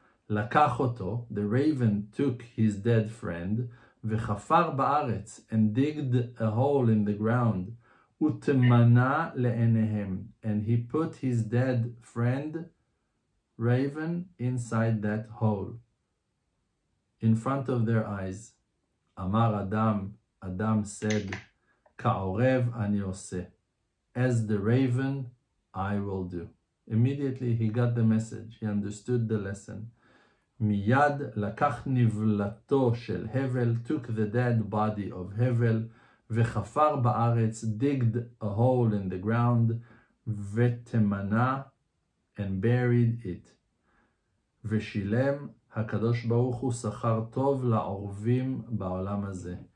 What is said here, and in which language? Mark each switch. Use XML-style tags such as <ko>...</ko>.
<he>לקח אותו,</he> <en>the raven took his dead friend,</en> <he>וחפר בארץ,</he> <en>and digged a hole in the ground,</en> <he>ותמנה לעיניהם,</he> <en>and he put his dead friend, raven, inside that hole, in front of their eyes.</en> <he>אמר אדם,</he> <en>Adam said,</en> <he>כעורב אני עושה.</he> <en>As the raven, I will do. Immediately he got the message, he understood the lesson.</en> <he>מיד לקח נבלתו של הבל,</he> <en>took the dead body of הבל,</en> <he>וחפר בארץ,</he> <en>digged a hole in the ground,</en> <he>ותמנה,</he> <en>and buried it.</en> <he>ושילם הקדוש ברוך הוא שכר טוב לעורבים בעולם הזה.</he>